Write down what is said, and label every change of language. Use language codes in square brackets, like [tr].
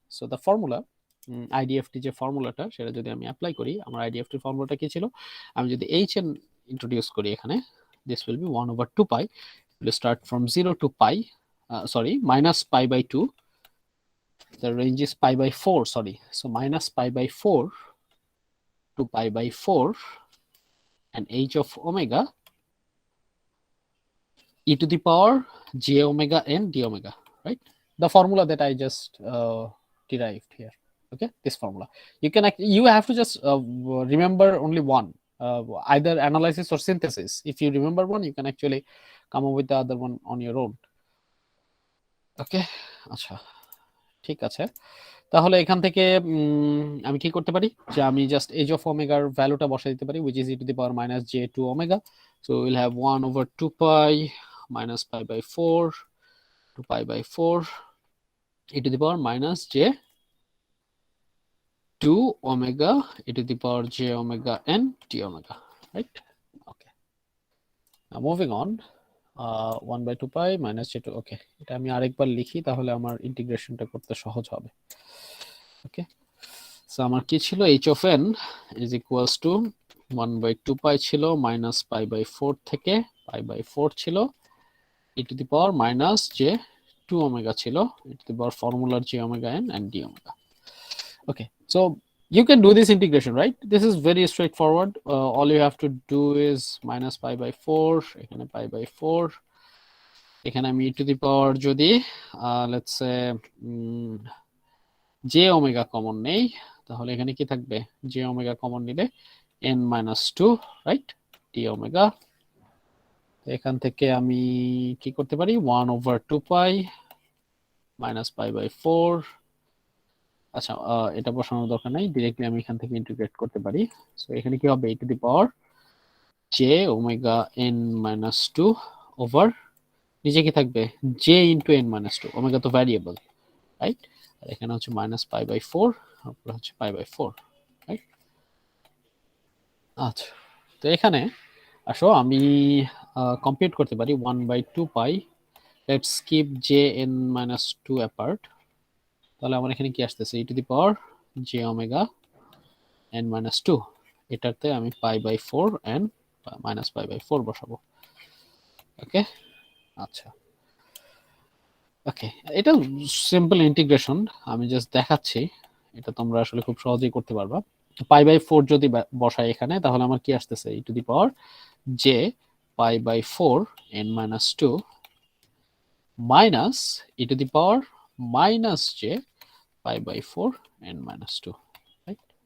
[bn] So the formula, IDFT যে ফর্মুলাটা, সেটা যদি আমি অ্যাপ্লাই করি, আমার IDFT ফর্মুলাটা কি ছিল, আমি যদি hn ইন্ট্রোডিউস করি এখানে, [en] this will be 1/2 pi, it will start from 0 to pi, sorry, minus pi by 2. The range is pi by 4, sorry. So minus pi by 4 to pi by 4 and h of omega e to the power j omega n d omega, right? The formula that I just derived here. Okay, this formula. You have to just remember only one, either analysis or synthesis. If you remember one, you can actually come up with the other one on your own. [bn] ওকে, আচ্ছা, ঠিক আছে। তাহলে এখান থেকে আমি কি করতে পারি, যে আমি জাস্ট এজ অফ ওমেগার ভ্যালুটা বসাই দিতে পারি, [en] which is e to the power minus j2 omega. So we'll have 1 over 2 pi minus pi by 4 to pi by 4 e to the power minus j2 omega e to the power j omega n d omega, right? Okay, now moving on. 1 by 2 pi minus j2. [bn] ওকে, এটা আমি আরেকবার লিখি, তাহলে আমার ইন্টিগ্রেশনটা করতে সহজ হবে। [en] Okay, so আমার কি ছিল, h of n is equals to 1 by 2 pi ছিল minus pi by 4 থেকে pi by 4 ছিল e to the power minus j2 omega ছিল e to the power formula j omega n and d omega. Okay, so you can do this integration, right? This is very straightforward. All you have to do is minus pi by 4, এখানে pi by 4, এখানে আমি e to the power যদি let's say j omega common নেই, [bn] তাহলে এখানে কি থাকবে, j omega common নিলে [en] n minus 2, right? d omega। [bn] এখান থেকে আমি কি করতে পারি, 1 over 2 pi minus pi by 4। আচ্ছা, এটা বসানোর দরকার নাই, ডিরেক্টলি আমি এখান থেকে ইন্টিগ্রেট করতে পারি। সো এখানে কি হবে, e to the power j omega n minus 2 over নিচে কি থাকবে, j into n minus 2, omega তো ভ্যারিয়েবল, রাইট? আর এখানে হচ্ছে মাইনাস পাই বাই 4, তারপরে হচ্ছে পাই বাই 4, রাইট? আচ্ছা, তো এখানে আসো আমি কম্পিউট করতে পারি 1 by 2 pi, let's keep j n minus 2 apart. তাহলে আমার এখানে কি আসতেছে, e to the power j omega n minus 2, এটাতে আমি pi by 4 and minus pi by 4 বসাবো। ওকে, আচ্ছা, ওকে, এটা সিম্পল ইন্টিগ্রেশন, আমি জাস্ট দেখাচ্ছি, এটা তোমরা আসলে খুব সহজেই করতে পারবা। পাই বাই 4 যদি বসাই এখানে, তাহলে আমার কি আসতেছে, e to the power j pi by 4 n minus 2 minus e to the power minus j pi by 4 n minus 2, right?